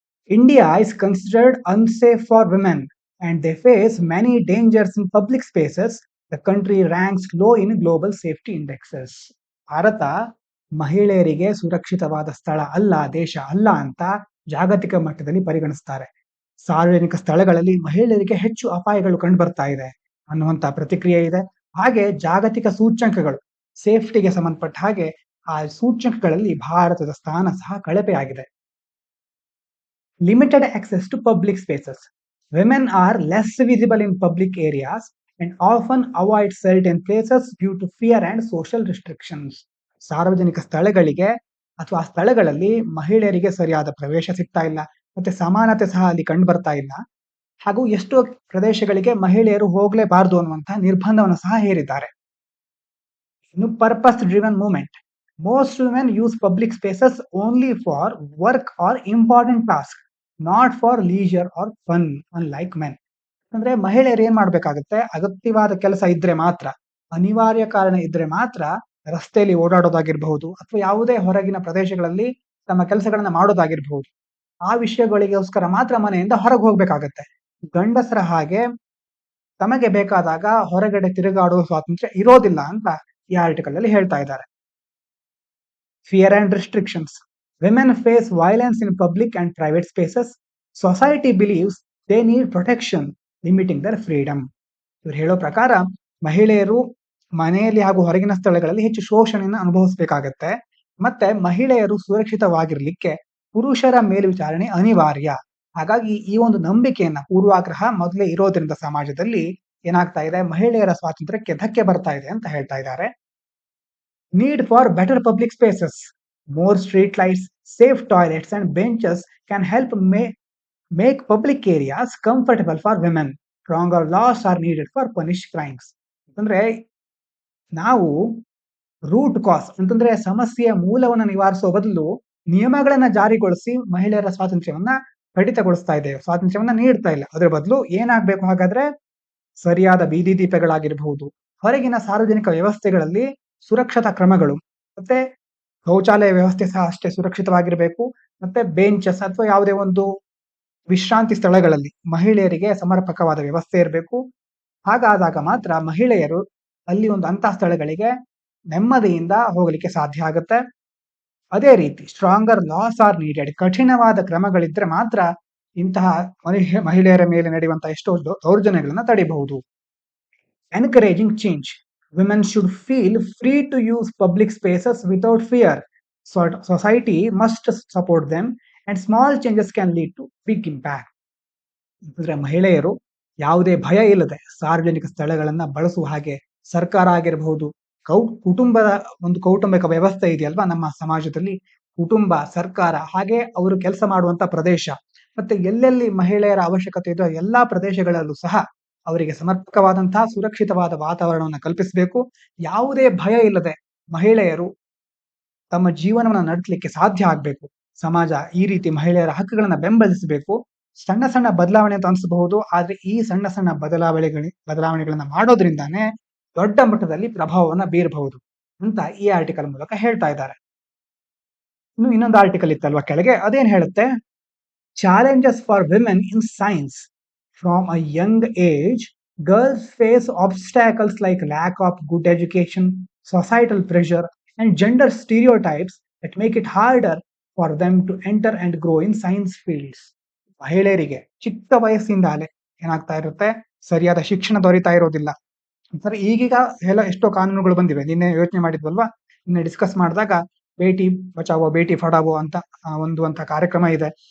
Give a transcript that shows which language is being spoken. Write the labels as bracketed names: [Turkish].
[English] India is considered unsafe for women and they face many dangers in public spaces. The country ranks low in global safety indexes. [Kannada] Bharat ಮಹಿಳೆಯರಿಗೆ ಸುರಕ್ಷಿತವಾದ ಸ್ಥಳ ಅಲ್ಲ, ದೇಶ ಅಲ್ಲ ಅಂತ ಜಾಗತಿಕ ಮಟ್ಟದಲ್ಲಿ ಪರಿಗಣಿಸ್ತಾರೆ. ಸಾರ್ವಜನಿಕ ಸ್ಥಳಗಳಲ್ಲಿ ಮಹಿಳೆಯರಿಗೆ ಹೆಚ್ಚು ಅಪಾಯಗಳು ಕಂಡು ಬರ್ತಾ ಇದೆ ಅನ್ನುವಂತ ಪ್ರತಿಕ್ರಿಯೆ ಇದೆ. ಹಾಗೆ ಜಾಗತಿಕ ಸೂಚ್ಯಂಕಗಳು, ಸೇಫ್ಟಿಗೆ ಸಂಬಂಧಪಟ್ಟ ಹಾಗೆ ಆ ಸೂಚ್ಯಂಕಗಳಲ್ಲಿ ಭಾರತದ ಸ್ಥಾನ ಸಹ ಕಳಪೆಯಾಗಿದೆ. [English] Limited access to public spaces. Women are less visible in public areas and often avoid certain places due to fear and social restrictions. [Kannada] ಸಾರ್ವಜನಿಕ ಸ್ಥಳಗಳಿಗೆ ಅಥವಾ ಸ್ಥಳಗಳಲ್ಲಿ ಮಹಿಳೆಯರಿಗೆ ಸರಿಯಾದ ಪ್ರವೇಶ ಸಿಗ್ತಾ ಇಲ್ಲ, ಮತ್ತೆ ಸಮಾನತೆ ಸಹ ಅಲ್ಲಿ ಕಂಡು ಬರ್ತಾ ಇಲ್ಲ. ಹಾಗೂ ಎಷ್ಟೋ ಪ್ರದೇಶಗಳಿಗೆ ಮಹಿಳೆಯರು ಹೋಗಲೇಬಾರದು ಅನ್ನುವಂತಹ ನಿರ್ಬಂಧವನ್ನು ಸಹ ಹೇರಿದ್ದಾರೆ. [English] ಇನ್ನು purpose driven movement. Most women use public spaces only for work or important tasks, not for leisure or fun, unlike men. [Kannada] ಅಂದ್ರೆ ಮಹಿಳೆಯರು ಏನ್ ಮಾಡ್ಬೇಕಾಗತ್ತೆ, ಅಗತ್ಯವಾದ ಕೆಲಸ ಇದ್ರೆ ಮಾತ್ರ, ಅನಿವಾರ್ಯ ಕಾರಣ ಇದ್ರೆ ಮಾತ್ರ ರಸ್ತೆಯಲ್ಲಿ ಓಡಾಡೋದಾಗಿರ್ಬಹುದು ಅಥವಾ ಯಾವುದೇ ಹೊರಗಿನ ಪ್ರದೇಶಗಳಲ್ಲಿ ತಮ್ಮ ಕೆಲಸಗಳನ್ನ ಮಾಡೋದಾಗಿರ್ಬಹುದು, ಆ ವಿಷಯಗಳಿಗೋಸ್ಕರ ಮಾತ್ರ ಮನೆಯಿಂದ ಹೊರಗೆ ಹೋಗ್ಬೇಕಾಗತ್ತೆ. ಗಂಡಸರ ಹಾಗೆ ತಮಗೆ ಬೇಕಾದಾಗ ಹೊರಗಡೆ ತಿರುಗಾಡುವ ಸ್ವಾತಂತ್ರ್ಯ ಇರೋದಿಲ್ಲ ಅಂತ ಈ ಆರ್ಟಿಕಲ್ ಅಲ್ಲಿ ಹೇಳ್ತಾ ಇದ್ದಾರೆ. [English] Fear and restrictions. Women face violence in public and private spaces. Society believes they need protection, limiting their freedom. [Kannada] ಇವರು ಹೇಳೋ ಪ್ರಕಾರ ಮಹಿಳೆಯರು ಮನೆಯಲ್ಲಿ ಹಾಗೂ ಹೊರಗಿನ ಸ್ಥಳಗಳಲ್ಲಿ ಹೆಚ್ಚು ಶೋಷಣೆಯನ್ನು ಅನುಭವಿಸಬೇಕಾಗತ್ತೆ. ಮತ್ತೆ ಮಹಿಳೆಯರು ಸುರಕ್ಷಿತವಾಗಿರ್ಲಿಕ್ಕೆ ಪುರುಷರ ಮೇಲ್ವಿಚಾರಣೆ ಅನಿವಾರ್ಯ. ಹಾಗಾಗಿ ಈ ಒಂದು ನಂಬಿಕೆಯನ್ನ, ಪೂರ್ವಾಗ್ರಹ ಮೊದಲೇ ಇರೋದ್ರಿಂದ ಸಮಾಜದಲ್ಲಿ ಏನಾಗ್ತಾ ಇದೆ, ಮಹಿಳೆಯರ ಸ್ವಾತಂತ್ರ್ಯಕ್ಕೆ ಧಕ್ಕೆ ಬರ್ತಾ ಇದೆ ಅಂತ ಹೇಳ್ತಾ ಇದ್ದಾರೆ. [English] Need for better public spaces. More street lights, safe toilets and benches can help make public areas comfortable for women. Stronger laws are needed for punish crimes. [Kannada] ಅಂತಂದ್ರೆ ನಾವು ರೂಟ್ ಕಾಸ್ ಅಂತಂದ್ರೆ ಸಮಸ್ಯೆಯ ಮೂಲವನ್ನು ನಿವಾರಿಸುವ ಬದಲು ನಿಯಮಗಳನ್ನ ಜಾರಿಗೊಳಿಸಿ ಮಹಿಳೆಯರ ಸ್ವಾತಂತ್ರ್ಯವನ್ನ ಕಡಿತಗೊಳಿಸ್ತಾ ಇದ್ದೇವೆ, ಸ್ವಾತಂತ್ರ್ಯವನ್ನ ನೀಡ್ತಾ ಇಲ್ಲ. ಅದರ ಬದಲು ಏನಾಗ್ಬೇಕು ಹಾಗಾದ್ರೆ, ಸರಿಯಾದ ಬೀದಿ ದೀಪಗಳಾಗಿರಬಹುದು, ಹೊರಗಿನ ಸಾರ್ವಜನಿಕ ವ್ಯವಸ್ಥೆಗಳಲ್ಲಿ ಸುರಕ್ಷತಾ ಕ್ರಮಗಳು, ಮತ್ತೆ ಶೌಚಾಲಯ ವ್ಯವಸ್ಥೆ ಸಹ ಅಷ್ಟೇ ಸುರಕ್ಷಿತವಾಗಿರಬೇಕು. ಮತ್ತೆ ಬೆಂಚಸ್ ಅಥವಾ ಯಾವುದೇ ಒಂದು ವಿಶ್ರಾಂತಿ ಸ್ಥಳಗಳಲ್ಲಿ ಮಹಿಳೆಯರಿಗೆ ಸಮರ್ಪಕವಾದ ವ್ಯವಸ್ಥೆ ಇರಬೇಕು. ಹಾಗಾದಾಗ ಮಾತ್ರ ಮಹಿಳೆಯರು ಅಲ್ಲಿ ಒಂದು ಅಂತಹ ಸ್ಥಳಗಳಿಗೆ ನೆಮ್ಮದಿಯಿಂದ ಹೋಗಲಿಕ್ಕೆ ಸಾಧ್ಯ ಆಗುತ್ತೆ. ಅದೇ ರೀತಿ [English] Stronger laws are needed. [Kannada] ಕಠಿಣವಾದ ಕ್ರಮಗಳಿದ್ರೆ ಮಾತ್ರ ಇಂತಹ ಮಹಿಳೆಯರ ಮೇಲೆ ನಡೆಯುವಂತಹ ಎಷ್ಟೋ ದೌರ್ಜನ್ಯಗಳನ್ನ ತಡೆಯಬಹುದು. [English] Encouraging change. Women should feel free to use public spaces without fear. Society must support them and small changes can lead to big impact. [Kannada] ಅಂದ್ರೆ ಮಹಿಳೆಯರು ಯಾವುದೇ ಭಯ ಇಲ್ಲದೆ ಸಾರ್ವಜನಿಕ ಸ್ಥಳಗಳನ್ನ ಬಳಸುವ ಹಾಗೆ ಸರ್ಕಾರ ಆಗಿರಬಹುದು, ಕುಟುಂಬದ ಒಂದು ಕೌಟುಂಬಿಕ ವ್ಯವಸ್ಥೆ ಇದೆಯಲ್ವಾ ನಮ್ಮ ಸಮಾಜದಲ್ಲಿ, ಕುಟುಂಬ, ಸರ್ಕಾರ, ಹಾಗೆ ಅವರು ಕೆಲಸ ಮಾಡುವಂತ ಪ್ರದೇಶ, ಮತ್ತೆ ಎಲ್ಲೆಲ್ಲಿ ಮಹಿಳೆಯರ ಅವಶ್ಯಕತೆ ಇದೆಯೋ ಎಲ್ಲಾ ಪ್ರದೇಶಗಳಲ್ಲೂ ಸಹ ಅವರಿಗೆ ಸಮರ್ಪಕವಾದಂತಹ ಸುರಕ್ಷಿತವಾದ ವಾತಾವರಣವನ್ನು ಕಲ್ಪಿಸಬೇಕು. ಯಾವುದೇ ಭಯ ಇಲ್ಲದೆ ಮಹಿಳೆಯರು ತಮ್ಮ ಜೀವನವನ್ನು ನಡೆಸಲಿಕ್ಕೆ ಸಾಧ್ಯ ಆಗ್ಬೇಕು. ಸಮಾಜ ಈ ರೀತಿ ಮಹಿಳೆಯರ ಹಕ್ಕುಗಳನ್ನ ಬೆಂಬಲಿಸಬೇಕು. ಸಣ್ಣ ಸಣ್ಣ ಬದಲಾವಣೆ ಅಂತ ಅನ್ಸಬಹುದು, ಆದ್ರೆ ಈ ಸಣ್ಣ ಸಣ್ಣ ಬದಲಾವಣೆಗಳನ್ನ ಮಾಡೋದ್ರಿಂದಾನೇ ದೊಡ್ಡ ಮಟ್ಟದಲ್ಲಿ ಪ್ರಭಾವವನ್ನ ಬೀರಬಹುದು ಅಂತ ಈ ಆರ್ಟಿಕಲ್ ಮೂಲಕ ಹೇಳ್ತಾ ಇದ್ದಾರೆ. ಇನ್ನು ಇನ್ನೊಂದು ಆರ್ಟಿಕಲ್ ಇತ್ತಲ್ವಾ ಕೆಳಗೆ, ಅದೇನ್ ಹೇಳುತ್ತೆ, [English] Challenges for women in science. From a young age, girls face obstacles like lack of good education, societal pressure, and gender stereotypes that make it harder for them to enter and grow in science fields. [Kannada] ಮಹಿಳೆಯರಿಗೆ ಚಿಕ್ಕ ವಯಸ್ಸಿಂದಾಲೆ ಏನಾಗ್ತಾ ಇರುತ್ತೆ, ಸರಿಯಾದ ಶಿಕ್ಷಣ ದೊರೀತಾ ಇರೋದಿಲ್ಲ. ಸರಿ, ಈಗೀಗ ಎಲ್ಲ ಎಷ್ಟೋ ಕಾನೂನುಗಳು ಬಂದಿವೆ. ನಿನ್ನೆ ಯೋಚನೆ ಮಾಡಿದ್ವಲ್ವಾ, ನಿನ್ನೆ ಡಿಸ್ಕಸ್ ಮಾಡಿದಾಗ ಬೇಟಿ ಬಚಾವೋ ಬೇಟಿ ಪಢಾವೋ ಅಂತ ಅಂತ ಕಾರ್ಯಕ್ರಮ ಇದೆ.